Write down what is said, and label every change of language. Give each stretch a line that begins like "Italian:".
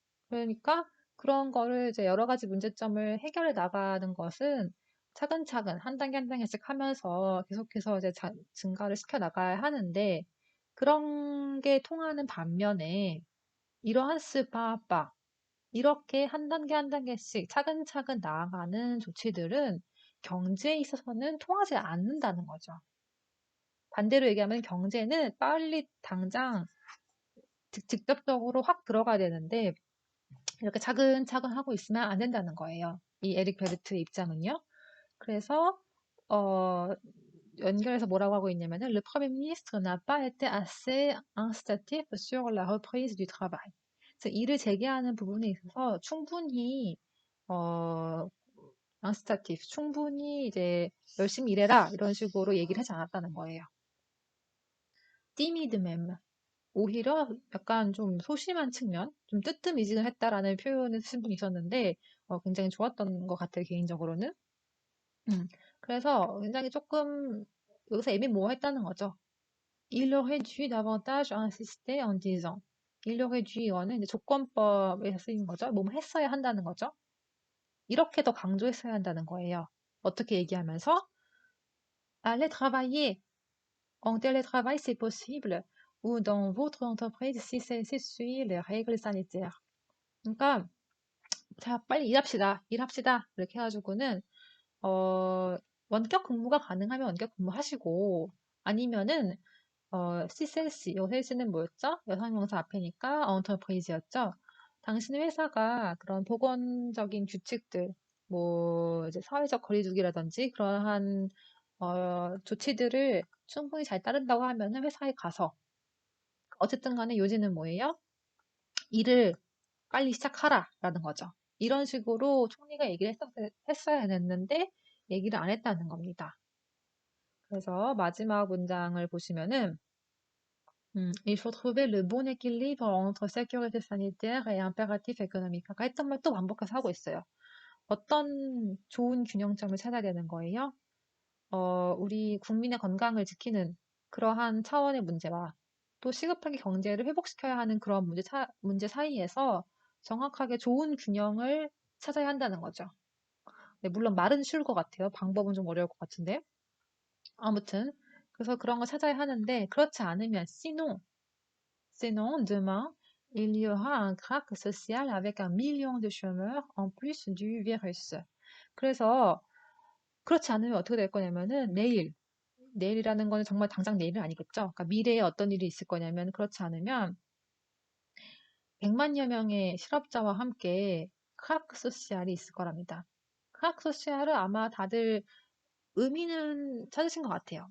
Korean: 그러니까 그런 거를 이제 여러 가지 문제점을 해결해 나가는 것은 차근차근 한 단계 한 단계씩 하면서 계속해서 이제 증가를 시켜 나가야 하는데 그런 게 통하는 반면에 이러한 스파빠 이렇게 한 단계 한 단계씩 차근차근 나아가는 조치들은 경제에 있어서는 통하지 않는다는 거죠. 반대로 얘기하면 경제는 빨리 당장 직접적으로 확 들어가야 되는데 이렇게 차근차근 하고 있으면 안 된다는 거예요. 이 에릭 베르트의 입장은요. 그래서 어, 연결해서 뭐라고 하고 있냐면은
French: Le Premier ministre n'a pas été assez incitatif sur la reprise du travail.
Korean: 그래서 일을 재개하는 부분에 있어서 충분히 어, incitatif, 충분히 이제 열심히 일해라 이런 식으로 얘기를 하지 않았다는 거예요.
French: timide même.
Korean: 오히려 약간 좀 소심한 측면, 좀 뜨뜻미지근했다라는 표현을 쓰신 분이 있었는데 굉장히 좋았던 것 같아요, 개인적으로는. 그래서 굉장히 조금 여기서 애매모호했다는 거죠.
French: Il aurait dû davantage insister en disant. Il aurait dû
Korean: 이거는 이제 조건법에서 쓰인 거죠. 뭐뭐 했어야 한다는 거죠. 이렇게 더 강조했어야 한다는 거예요. 어떻게 얘기하면서
French: aller travailler en télétravail c'est possible ou dans votre entreprise si c'est suit les règles sanitaires.
Korean: 그러니까 자 빨리 일합시다 이렇게 해가지고는 원격 근무가 가능하면 원격 근무하시고 아니면은 CCLC 요셀씨는 뭐였죠? 여성명사 앞이니까 엔터프라이즈였죠. 당신의 회사가 그런 보건적인 규칙들 뭐 이제 사회적 거리두기라든지 그러한 조치들을 충분히 잘 따른다고 하면은 회사에 가서 어쨌든 간에 요지는 뭐예요? 일을 빨리 시작하라라는 거죠. 이런 식으로 총리가 얘기를 했어야 했는데 얘기를 안 했다는 겁니다. 그래서 마지막 문장을 보시면은
French: il faut trouver le bon équilibre entre sécurité sanitaire et impératif économique.
Korean: 아까 했던 말 또 반복해서 하고 있어요. 어떤 좋은 균형점을 찾아야 되는 거예요? 우리 국민의 건강을 지키는 그러한 차원의 문제와 또 시급하게 경제를 회복시켜야 하는 그런 문제 사이에서 정확하게 좋은 균형을 찾아야 한다는 거죠. 네, 물론 말은 쉬울 것 같아요. 방법은 좀 어려울 것 같은데. 아무튼 그래서 그런 걸 찾아야 하는데 그렇지 않으면
French: sinon demain il y aura un krach social avec 1 million de chômeurs en plus du virus.
Korean: 그래서 그렇지 않으면 어떻게 될 거냐면은 내일이라는 거는 정말 당장 내일은 아니겠죠. 그러니까 미래에 어떤 일이 있을 거냐면 그렇지 않으면 100만여 명의 실업자와 함께 크라크 소시알이 있을 거랍니다. 크라크 소시알을 아마 다들 의미는 찾으신 것 같아요.